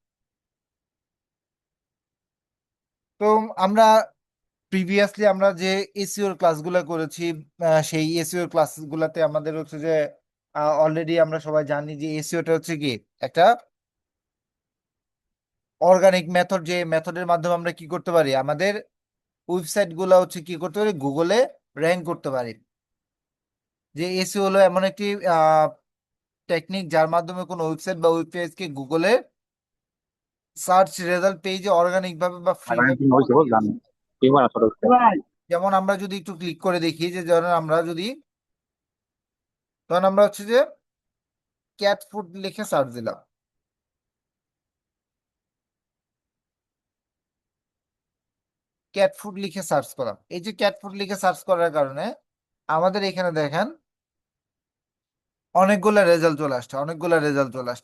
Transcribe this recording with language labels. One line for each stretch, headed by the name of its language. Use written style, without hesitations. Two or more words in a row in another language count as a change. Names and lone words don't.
Bangla: তো আমরা প্রিভিয়াসলি আমরা যে এসইওর ক্লাসগুলো করেছি, সেই এসইওর ক্লাসগুলোতে আমাদের যে অলরেডি আমরা সবাই জানি যে এসইওটা কি একটা
English: organic method,
Bangla: যে মেথডের মাধ্যমে আমরা কি করতে পারি, আমাদের ওয়েবসাইট গুলা কি করতে পারি, গুগলে র্যাঙ্ক করতে পারি। যে এসইও হলো এমন একটি টেকনিক যার মাধ্যমে কোনো ওয়েবসাইট বা ওয়েব পেজকে গুগলে
English: search result page
Bangla: অর্গানিক ভাবে বা ফ্রি
Italian: Magari
Bangla: ভাবে
Italian: di noi
Bangla: পাওয়া
Italian: solo
Bangla: যায়।
Italian: danno. Prima la soluzione.
Bangla: যেমন আমরা যদি একটু ক্লিক করে দেখি, যে ধরেন আমরা যদি তখন আমরা যে
English: cat food
Bangla: লিখে সার্চ দিলাম,
English: cat food
Bangla: লিখে সার্চ করলাম, এই যে
English: cat food
Bangla: লিখে সার্চ করার কারণে আমাদের এখানে দেখেন অনেকগুলা রেজাল্ট চলে আসছে।